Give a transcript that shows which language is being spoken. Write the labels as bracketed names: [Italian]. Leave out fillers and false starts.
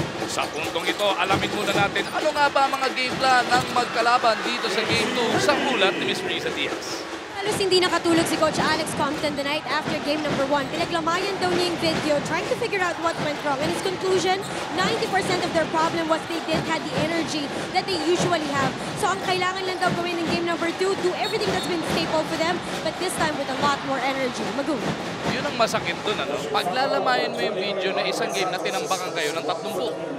[Filipino] Sa puntong ito, alamin muna natin ano nga ba mga game plan ng magkalaban dito sa Game 2 sa ulat ni Ms. Risa Diaz. Halos hindi nakatulog si Coach Alex Compton [English] the night after game number 1. [Filipino] Pinaglamayan daw niya yung video [English] trying to figure out what went wrong. And his conclusion, 90% of their problem was they didn't have the energy that they usually have. [Filipino] So ang kailangan lang daw gawin [English] in game number 2, do everything that's been staple for them, but this time with a lot more energy. Magoon. [Filipino] Yun ang masakit dun, ano? Paglalamayan mo yung video na isang game na tinambakan kayo ng 30 buo.